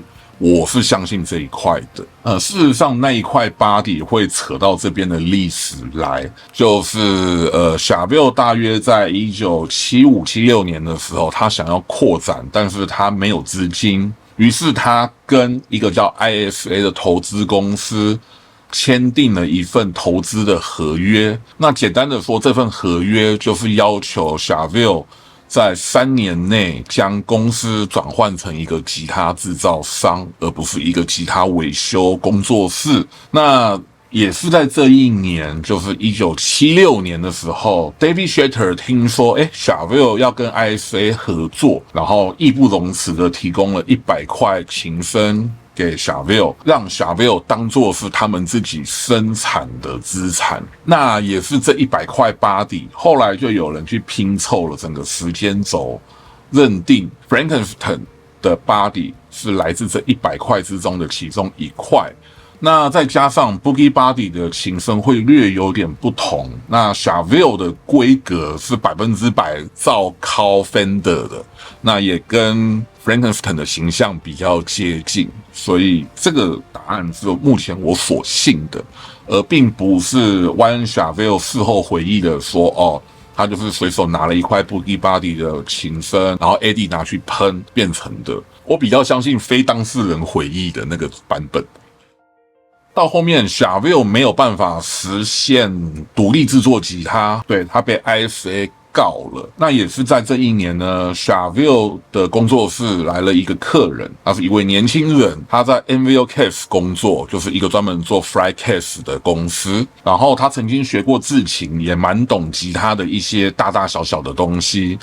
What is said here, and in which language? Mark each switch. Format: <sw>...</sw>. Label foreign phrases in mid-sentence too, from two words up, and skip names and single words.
<zh>我是相信這一塊的。事實上那一塊 body 會扯到這邊的歷史來，就是Sharville 大約在1975、76年的時候，他想要擴展，但是他沒有資金，於是他跟一個叫 IFA 的投資公司簽訂了一份投資的合約。那簡單的說，這份合約就是要求 Sharville在3年內將公司轉換成一個吉他製造商，而不是一個吉他維修工作室。那也是在這一年，就是1976年的時候 ，David Schechter 聽說，Sharville 要跟 IFA 合作，然後義不容辭的提供了100塊琴身給 Sharville， 讓 Sharville 當作是他們自己生產的資產。那也是這100塊 body，後來就有人去拼湊了整個時間軸，認定 Frankenstein 的 body 是來自這100塊之中的其中一塊。那再加上 Boogie Buddy 的琴身會略有點不同，那 Sharville 的規格是100%照抄 Fender 的，那也跟 Frankenstein 的形象比較接近，所以這個答案是目前我所信的，而並不是 Warren Sharville 事後回憶的說他就是隨手拿了一塊 Boogie Buddy 的琴身，然後 Eddie 拿去噴變成的。我比較相信非當事人回憶的那個版本。到後面 Sharville 沒有辦法實現獨立制作吉他，對，他被 IFA 告了。那也是在這一年呢 ，Chevelle 的工作室來了一個客人，他是一位年輕人，他在 NVOCASE 工作，就是一個專門做</zh> <en>fly case</en> <zh>的公司。然後他曾經學過製琴，也蠻懂吉他的一些大大小小的東西。</zh>